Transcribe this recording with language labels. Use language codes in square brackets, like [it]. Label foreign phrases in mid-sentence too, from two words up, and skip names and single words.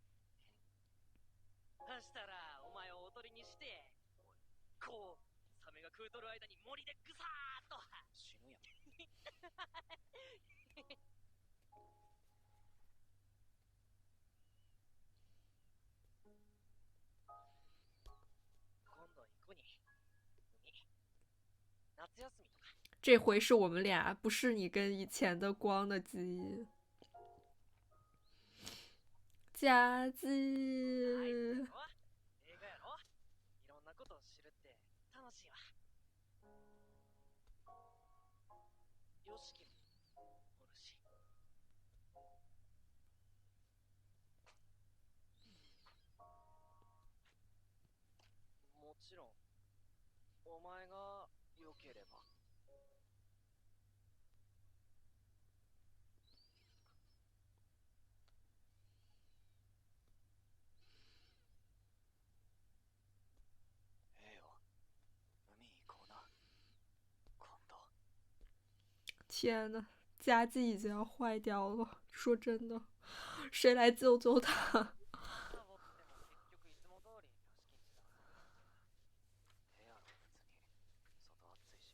[ja] そしたらお前をおとりにして、こうサメが食うとる間に森でグサーッと死ぬやん。今度行くに海、夏休みとか。 [zh] 这回是我们俩，不是你跟以前的光的记忆。佳 [ja] 映 [zh] 绩， [ja] 画やろ。いろんなことを知るって楽しいわ。よしきもおるし。もちろんお前が良ければ。ええよ。海行こうな。今度。 [zh] 天呐，佳绩已经要坏掉了。说真的，谁来救救他？ [ja] サボっても結局いつも通り屋敷んちだ。部屋は別に外暑いし。